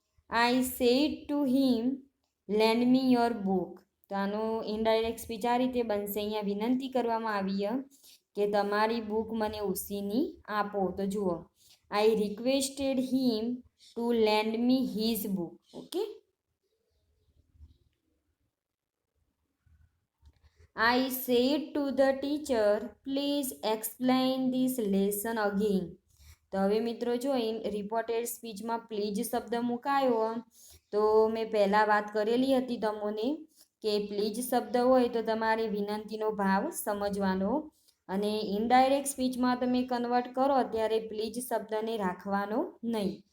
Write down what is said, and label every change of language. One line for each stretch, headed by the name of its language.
English: I said to him lend me your book.
Gujarati: તો આનું indirect speech આ રીતે બનશે. અહીંયા વિનંતી કરવામાં આવી કે તમારી બુક મને ઉછીની આપો. તો જુઓ
English: I requested him to lend me his book. Okay, I said to the teacher, please explain this lesson again.
Gujarati: તો હવે મિત્રો જો રિપોર્ટેડ સ્પીચમાં પ્લીઝ શબ્દ મુકાયો તો મેં પહેલાં વાત કરેલી હતી તમને કે પ્લીઝ શબ્દ હોય તો તમારે વિનંતીનો ભાવ સમજવાનો અને ઇનડાયરેક્ટ સ્પીચમાં તમે કન્વર્ટ કરો ત્યારે પ્લીઝ શબ્દને રાખવાનો નહીં.